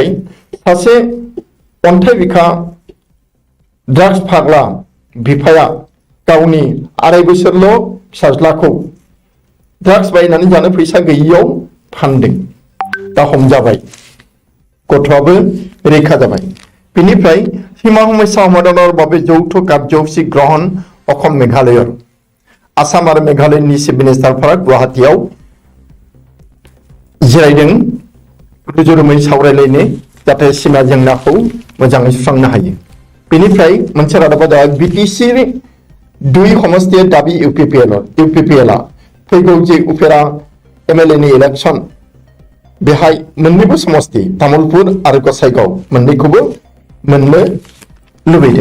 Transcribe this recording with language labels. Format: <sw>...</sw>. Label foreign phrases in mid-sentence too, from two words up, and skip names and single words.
<brx>सासे अन्थाइ बिखा ड्राग्स फाग्ला बिफाया गावनि 2.5 बोसोरल' फिसाज्लाखौ ड्राग्स बायनानै जानो फैसा गैयियाव फानदों। दा हमजाबाय, गथ'आबो रैखा जाबाय।</brx> <as>बेनिफ्राय সীমা সমস্যা সমাধানৰ বাবে যৌথ কাৰ্যসূচী গ্ৰহণ অসম মেঘালয়ৰ।</as> <brx>आसाम और मेघालयनि चिफ मिनिस्टारफोरा गुवाहाटीआव जिरायदों रुजुरुमै सावरायलायनो। जाहाथे सिमा जेंनाखौ मोजाङै सुस्रांनो हायो। बेनिफ्राय मोनसे रादाबा जाबाय बिटिसि 2 समस्ति दाबि इउपिपिएलआ फैगौ जे उफेरा एमएलए नि इलेक्शन बेहाय मोननैबो समस्ति तामुलपुर आरो गसाइगाव मोननैखौबो मोननो लुबैदों।</brx>